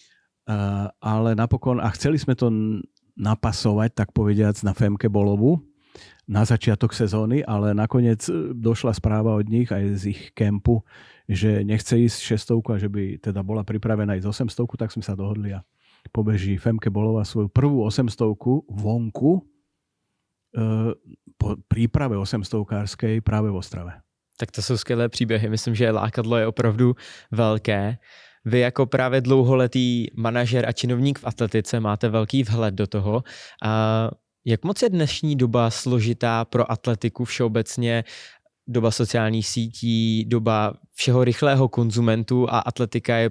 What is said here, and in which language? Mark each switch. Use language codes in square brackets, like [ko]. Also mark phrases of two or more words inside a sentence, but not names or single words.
[sk] Ale napokon, a chceli sme to napasovať, tak povediac, na Femke Bolovu na začiatok sezóny, ale nakoniec došla správa od nich aj z ich kempu, že nechce ísť 600 a že by teda bola pripravená ísť 800, tak sme sa dohodli a pobeží Femke Bolova svoju prvú 800 vonku po príprave 800-kárskej práve v Ostrave. [cs] Tak to jsou skvělé příběhy. Myslím, že lákadlo je opravdu velké. Vy jako právě dlouholetý manažer a činovník v atletice máte velký vhled do toho. A jak moc je dnešní doba složitá pro atletiku všeobecně, doba sociálních sítí, doba všeho rychlého konzumentu a atletika je